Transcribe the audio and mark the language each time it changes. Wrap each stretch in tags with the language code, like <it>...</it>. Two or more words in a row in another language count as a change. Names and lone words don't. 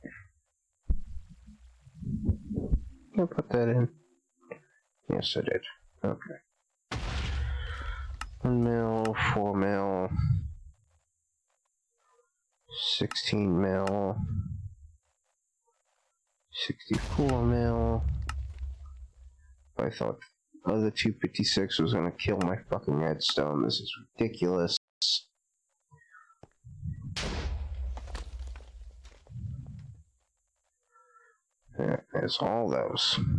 <en>I'll put that in. Yes, I did. Okay. 1 mil, 4 mil, 16 mil, 64 mil. I thought other 256 was gonna kill my fucking redstone. This is ridiculous. There's all those.</en>